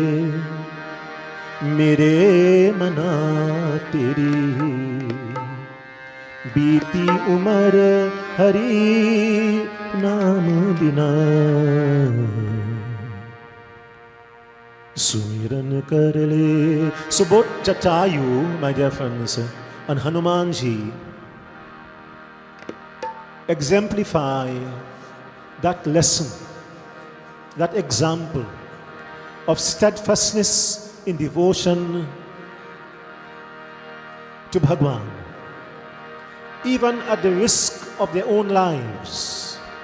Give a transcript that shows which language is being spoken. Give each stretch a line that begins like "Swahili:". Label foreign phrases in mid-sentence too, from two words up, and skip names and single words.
Hindi: मेरे मना तेरी, बीती उम्र हरि नाम बिना, सुमिरन कर ले.
English: So both Jatayu, my dear friends, and Hanumanji exemplify that lesson, that example of steadfastness in devotion to Bhagwan, even at the risk of their own lives.